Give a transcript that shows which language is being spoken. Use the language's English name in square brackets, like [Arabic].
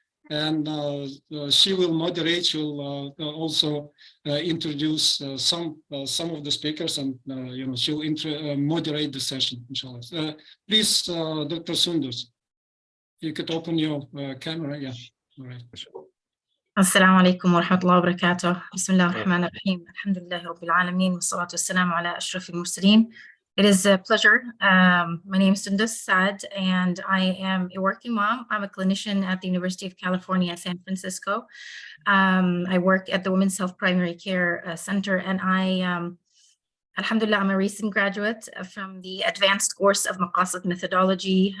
[English] And she will moderate. She'll also introduce some of the speakers, and she'll moderate the session, inshallah. Please, Dr. Sundus, you could open your camera. Yeah, all right. [Arabic] السلام عليكم ورحمة الله وبركاته. بسم الله الرحمن الرحيم. الحمد لله رب العالمين والصلاة والسلام على أشرف المرسلين. [English] It is a pleasure. My name is Sundus Saad, and I am a working mom. I'm a clinician at the University of California, San Francisco. I work at the Women's Health Primary Care Center, and Alhamdulillah, I'm a recent graduate from the advanced course of Maqasid methodology.